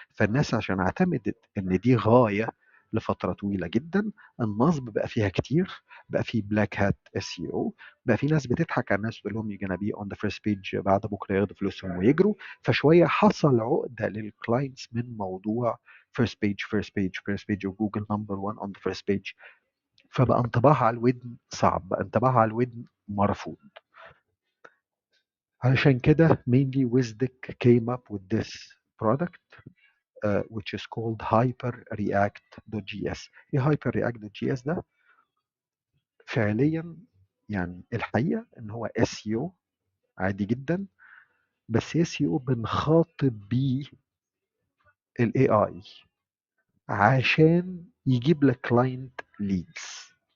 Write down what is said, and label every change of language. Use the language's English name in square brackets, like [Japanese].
[Arabic] فالناس عشان اعتمدت ان دي غايه لفتره طويله جدا، النصب بقى فيها كتير، بقى في بلاك هات اس اي او، بقى في ناس بتضحك على الناس تقول لهم [English] you be on the first page, [Arabic] بعد بكره ياخدوا فلوسهم ويجروا. فشويه حصل عقده للكلاينتس من موضوع فيرست بيج فيرست بيج فيرست بيج وجوجل [English] Number 1 on the first page. [Arabic] فبقى انطباعها على الودن صعب، بقى انطباعها على الودن مرفوض. علشان كده [English] mainly Wisdec came up with this product which is called hyperreact.js. [Arabic] ايه hyperreact.js ده؟ فعليا يعني الحقيقة ان هو SEO عادي جدا، بس SEO بنخاطب بيه ال AI عشان يجيب لك كلاينت ليدز.